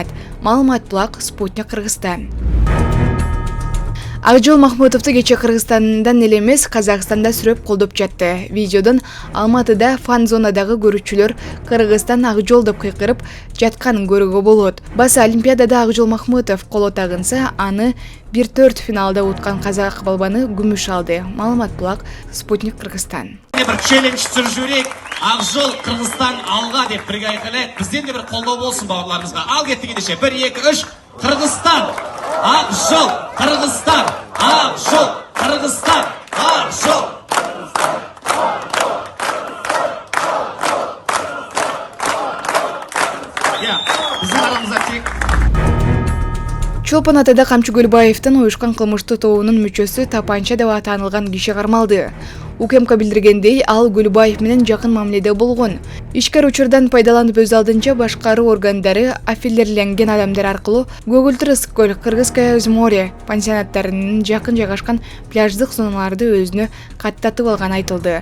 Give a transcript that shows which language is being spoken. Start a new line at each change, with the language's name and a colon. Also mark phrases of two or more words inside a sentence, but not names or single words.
Kyrgyz: Маалымат Плак, Спутник Кыргызстан. Акжол Махмутовду кече Кыргызстандан эле эмес, Казакстанда сүрөп колдоп жатты. Видеодон Алматыда фан-зонадагы көрүүчүлөр Кыргызстан Акжол деп кыйкырып жатканын көрүүгө болот. Баса Олимпиадада Акжол Махмутов коло тагынса, аны 1/4 финалда уткан казак балбаны күмүш алды. Маалымат Плак, Спутник Кыргызстан.
Kazakh: Бір челлендж түсіріп жіберейік. Ақжол Қырғызстан алға деп бірге айқайлайық. Бізден де бір қолдау болсын бауырларымызға. Ал кеттік ендеше. 1, 2, 3. Қырғызстан. Ақжол Қырғызстан. Ақжол Қырғызстан. Ақжол. Біздің арамызда тек
Kyrgyz: Чолпон Атада Камчы Гөлбаевдин уюшкан кылмыштуу тобунун мүчөсү тапанча деп атанылган киши кармалды. УКМК билдиргендей, ал Гөлбаев менен жакын мамиледе болгон. Ишкер учурдан пайдаланып өз алдынча башкаруу органдары аффилерленген адамдар аркылуу Көгүлтүр Ысык-Көл, Кыргызское море пансионаттарынын жакын жайгашкан пляждык зоналарды өзүнө каттатып алганы айтылды.